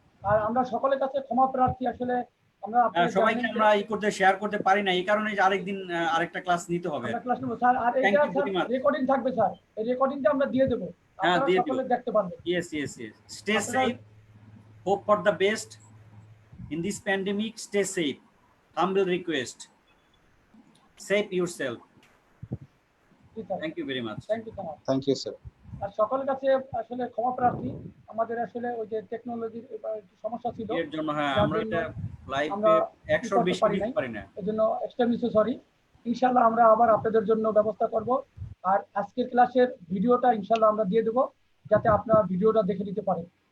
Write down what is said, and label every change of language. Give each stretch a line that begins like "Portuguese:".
Bangla: আর আমরা সকলের কাছে ক্ষমা প্রার্থী, আসলে আমরা সবাইকে আমরা শেয়ার করতে পারি না, এই কারণে যে আরেকদিন আরেকটা ক্লাস নিতে হবে। ক্লাস নেব স্যার, আর এটা রেকর্ডিং থাকবে স্যার, এই রেকর্ডিংটা আমরা দিয়ে দেব, আপনারা সকলে দেখতে পারবেন।
English: Yes stay safe, hope for the best in this pandemic. Stay safe, humble request, save yourself. Thank you very much. Thank you sir.
Bangla: আর সকলের কাছে আসলে ক্ষমা প্রার্থী, আমাদের আসলে ওই যে টেকনোলজির সমস্যা ছিল এর জন্য। হ্যাঁ, আমরা এটা লাইভে 100 বেশি দিতে পারি না, এজন্য
English: Extremely sorry.
Bangla: ইনশাআল্লাহ আমরা আবার আপনাদের জন্য ব্যবস্থা করব। আর আজকের ক্লাসের ভিডিওটা ইনশাআল্লাহ আমরা দিয়ে দেব, যাতে আপনারা ভিডিওটা দেখে নিতে পারেন।